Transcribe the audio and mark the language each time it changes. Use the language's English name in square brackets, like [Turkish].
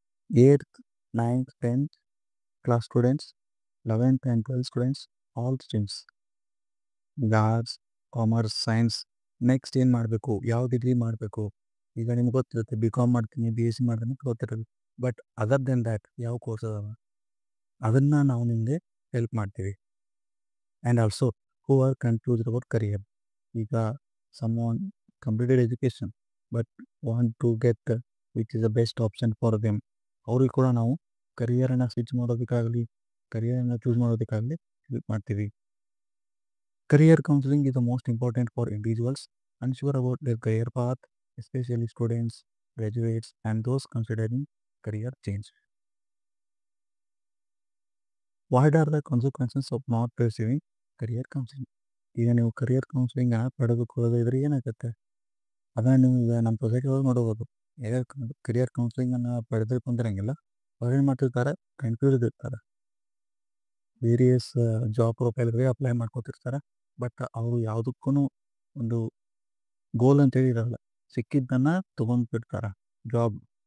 [English] 8th, 9th, 10th class students, 11th and 12th students, all streams, arts, commerce, science. [Kannada] Next ಏನು ಮಾಡಬೇಕು, ಯಾವ degree ಮಾಡಬೇಕು? ಈಗ ನಿಮ್ಗೆ ಗೊತ್ತಿರುತ್ತೆ, BCom ಮಾಡ್ತೀನಿ, BSc ಮಾಡ್ತೀನಿ ಗೊತ್ತಿರೋದು. [English] but other than that [Kannada] ಯಾವ ಕೋರ್ಸ್ ಅದಾವ ಅದನ್ನು ನಾವು ನಿಮಗೆ ಹೆಲ್ಪ್ ಮಾಡ್ತೀವಿ. [English] And also who are confused about career. ಈಗ someone completed education but want to get which is the best option for them, [Kannada] ಅವ್ರಿಗೆ ಕೂಡ ನಾವು ಕರಿಯರನ್ನು ಸ್ವಿಚ್ ಮಾಡೋದಕ್ಕಾಗಲಿ, ಕರಿಯರನ್ನು ಚೂಸ್ ಮಾಡೋದಕ್ಕಾಗಲಿ ಹೆಲ್ಪ್ ಮಾಡ್ತೀವಿ. [English] Career counselling is the most important for individuals unsure about their career path, especially students, graduates and those considering career change. What are the consequences of not receiving career counseling? [Kannada] ಈಗ ನೀವು career ಕೌನ್ಸಿಲಿಂಗನ್ನು ಪಡೆದುಕೊಳ್ಳೋದಿದ್ರೆ ಏನಾಗುತ್ತೆ? ಅದನ್ನು ನೀವು ಈಗ ನಮ್ಮ society ಒಳಗೆ ನೋಡ್ಬೋದು. ಯಾರು ಕರಿಯರ್ ಕೌನ್ಸಿಲಿಂಗನ್ನು ಪಡೆದುಕೊಂಡಿರಂಗಿಲ್ಲ, ಅವ್ರು ಏನು ಮಾಡ್ತಿರ್ತಾರೆ, ಕನ್ಫ್ಯೂಸ್ಡ್ ಇರ್ತಾರೆ, ವೇರಿಯಸ್ ಜಾಬ್ ಪ್ರೊಫೈಲ್ಗಳಿಗೆ ಅಪ್ಲೈ ಮಾಡ್ಕೊತಿರ್ತಾರೆ. ಬಟ್ ಅವರು ಯಾವುದಕ್ಕೂ ಒಂದು ಗೋಲ್ ಅಂತೇಳಿ ಇರಲ್ಲ, ಸಿಕ್ಕಿದ್ದನ್ನು ತೊಗೊಂಡ್ಬಿಡ್ತಾರೆ ಜಾಬ್.